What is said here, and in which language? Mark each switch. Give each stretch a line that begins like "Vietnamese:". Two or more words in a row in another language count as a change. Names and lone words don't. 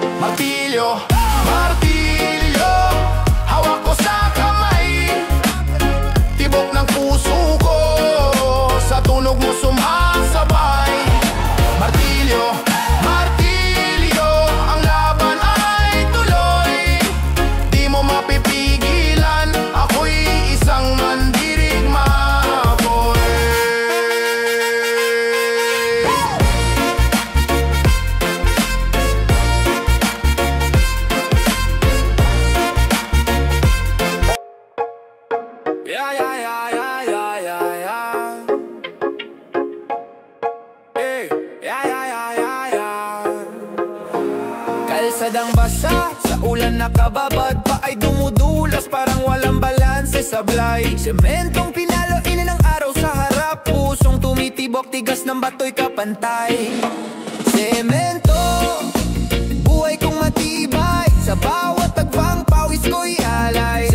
Filipino: Martilyo, martilyo, hawak ko sa kamay, tibok ng puso ko, sa tunog mo sumasabay. Martilyo, martilyo, ang laban ay tuloy, di mo mapipigilan, ako'y isang mandirigma boy.
English: Yeah, yeah, yeah, yeah, yeah, yeah, yeah. Hey, yeah, yeah, yeah, yeah, yeah.
Filipino: Kalsadang basa, sa ulan nakababad pa ay dumudulas, parang walang balanse sablay. Sementong pinalo ina ng araw sa harap, pusong tumitibok, tigas ng bato'y kapantay. Semento, buhay kong matibay, sa bawat tagpang pawis ko'y alay.